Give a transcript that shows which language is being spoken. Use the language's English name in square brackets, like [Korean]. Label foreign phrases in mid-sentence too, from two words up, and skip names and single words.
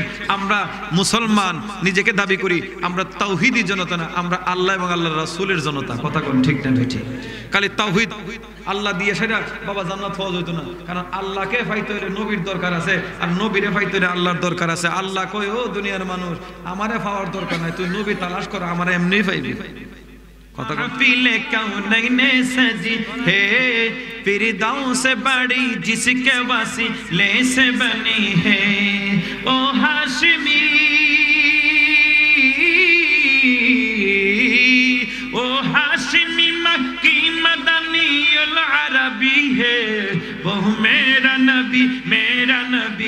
[Bangla] আমরা মুসলমান নিজেকে দাবি করি, আমরা তাওহীদি জনতা না, আমরা আল্লাহ এবং আল্লাহর রাসূলের জনতা। কথা কোন ঠিক না ঠিক? খালি তাওহীদ আল্লাহ দিয়ে সেটা বাবা জান্নাত হওয়া যেত না। কারণ আল্লাহকে পাইতে হলে নবীর দরকার আছে, আর নবীরে পাইতে হলে আল্লাহর দরকার আছে। আল্লাহ কয়, ও দুনিয়ার মানুষ, আমারে পাওয়ার দরকার নাই, তুই নবী তালাশ কর, আমারে এমনি পাইবি। [Urdu] محفل کونین سجی ہے فردوس بڑی جس کے وسیلے سے بنی ہے او ہاشمی [Arabic] مکی مدنی العربی [Urdu] ہے وہ میرا نبی میرا نبی